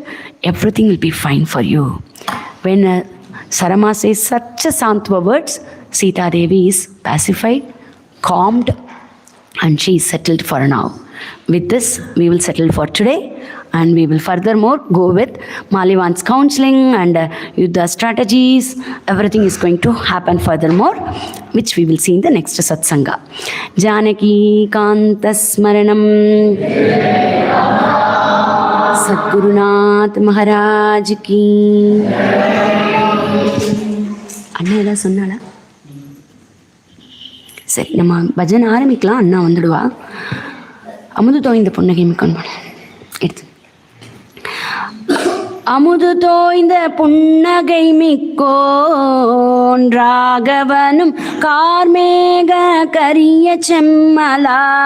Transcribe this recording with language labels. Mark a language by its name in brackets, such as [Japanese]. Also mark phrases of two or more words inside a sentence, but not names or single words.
[English] Everything will be fine for you. When Sarama says such a Santva words, Sita Devi is pacified, calmed, and she is settled for now. With this, we will settle for today, and we will furthermore go with Malivan's counseling and Yuddha strategies. Everything is going to happen furthermore, which we will see in the next Satsanga. [Sanskrit] जानकी कान्त स्मरणम् सद्गुरुनाथ महाराज की. [Tamil] அண்ணா எட சொன்னாலா? சரி, நம்ம பஜனை ஆரம்பிக்கலாம். அண்ணா வந்துடுவா. அமுது தோய்ந்த புன்னகை மிக்கோன் எடுத்து. அமுது தோய்ந்த புன்னகை மிக்கோன் ராகவனும் கார்மேக கரிய செம்மலா.